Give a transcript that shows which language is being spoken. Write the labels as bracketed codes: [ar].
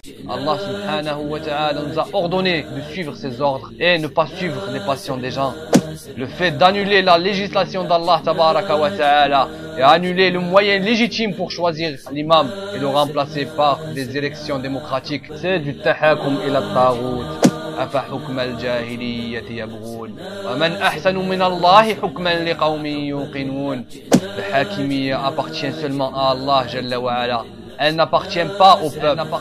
[fr] الله [ar] سبحانه وتعالى [fr] nous a ordonné de suivre ses ordres et ne pas suivre les passions des gens. Le fait d'annuler la législation d'Allah [ar] tabaraka wa ta'ala [fr] et annuler le moyen légitime pour choisir l'imam et le remplacer par des élections démocratiques, c'est du [ar] tahakum ila taghut. أفحكم الجاهلية يبغون ومن أحسن من الله حكما لقوم يوقنون. [fr] الحاكمية appartient seulement à Allah [ar] جل وعلا. [fr] Elle n'appartient pas au peuple.